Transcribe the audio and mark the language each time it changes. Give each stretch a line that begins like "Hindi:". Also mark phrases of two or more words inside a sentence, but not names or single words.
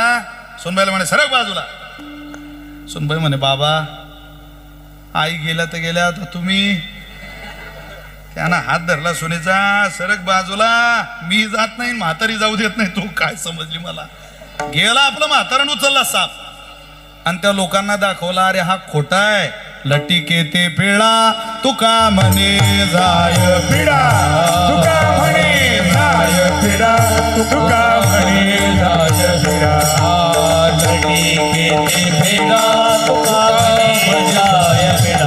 Marathi: सुनबाईला म्हणे सरक बाजूला. सुनबाई म्हणे बाबा आई गेल्या तर गेल्या तर तुम्ही. त्यानं हात धरला सुनेचा. सरक बाजूला. मी जात नाही म्हातारी जाऊ देत नाही. तू काय समजली मला. गेला आपलं म्हातारण उचलला साप आणि त्या लोकांना दाखवला अरे हा खोटा आहे. लटिके ते पिळा तुका म्हणे जाय पिडा. तुका म्हणे जाय पिडा. तुका म्हणे जाय पिडा. लटिके ते पिळा तुका म्हणे जाय पिडा.